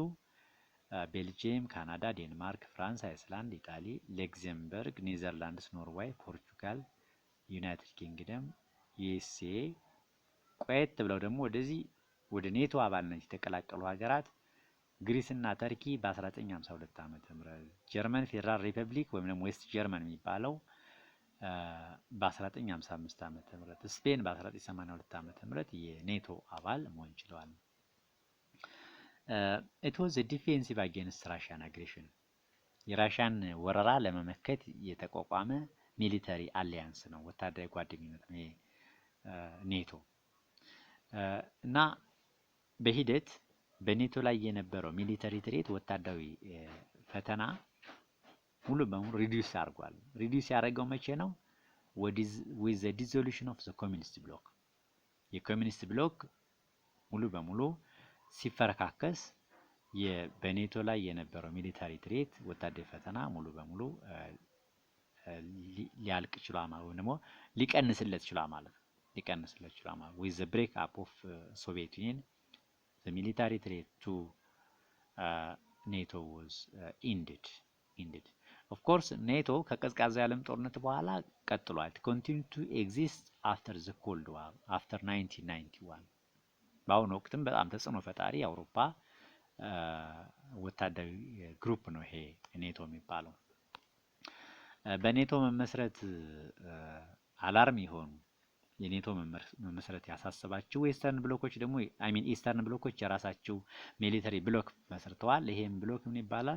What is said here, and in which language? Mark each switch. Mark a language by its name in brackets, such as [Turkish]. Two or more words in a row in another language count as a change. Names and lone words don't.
[Amharic] ቤልጂየም፣ ካናዳ፣ ዴንማርክ፣ ፍራንስ፣ አይስላንድ፣ ኢጣሊ፣ ሌክዘምበርግ፣ ኔዘርላንድስ፣ ኖርዌይ፣ ፖርቹጋል፣ ዩናይትድ ኪንግደም፣ ዩኤስኤ። ቆየት ብለው ደግሞ ወደዚህ ወደ ኔቶ አባልነት የተቀላቀሉ ሀገራት ግሪስ እና ተርኪ በ1952 ዓመተ ምህረት፣ ጀርመን ፌደራል ሪፐብሊክ ወይም ደግሞ ዌስት ጀርመን የሚባለው በ1955 ዓመተ ምህረት፣ ስፔን በ1982 ዓመተ ምህረት የኔቶ አባል መሆን ችለዋል። [English] it was a defensive against Russian aggression [Amharic] የራሽያን ወረራ ለመመከት የተቋቋመ [English] military alliance [Amharic] ነው፣ ወታደራዊ ጓደኝነት ነው ኔቶ። እና በሂደት በኔቶ ላይ የነበረው [English] military threat [Amharic] ወታደራዊ ፈተና ሙሉ በሙሉ ሪዲዩስ አድርጓል። ሪዲዩስ ያደረገው መቼ ነው? [English] with the dissolution of the communist bloc [Amharic] የኮሚኒስት ብሎክ ሙሉ በሙሉ ሲፈረካከስ በኔቶ ላይ የነበረው [English] military threat [Amharic] ወታደራዊ ፈተና ሙሉ በሙሉ ሊያልቅ ችሏል ማለት ወይም ደግሞ ሊቀንስለት ችሏል ማለት ነው። ሊቀንስለት ችሏል ማለት [English] with the break up of Soviet Union the military threat to NATO was ended. Of course [Amharic] NATO ከቀዝቃዛ የዓለም ጦርነት በኋላ ቀጥሏል። [English] continued to exist after the Cold War after 1991 [Amharic] በአሁኑ ወቅትም በጣም ተጽዕኖ ፈጣሪ የአውሮፓ ወታደራዊ ግሩፕ ነው ይሄ ኔቶ የሚባለው። በኔቶ መመስረት አላርም የሆኑ የኔቶ መመስረት ያሳሰባቸው [English] western blocs [Amharic] ደግሞ [English] eastern blocs [Amharic] የራሳቸው [English] military bloc [Amharic] መስርተዋል። ይሄም ብሎክ ምን ይባላል?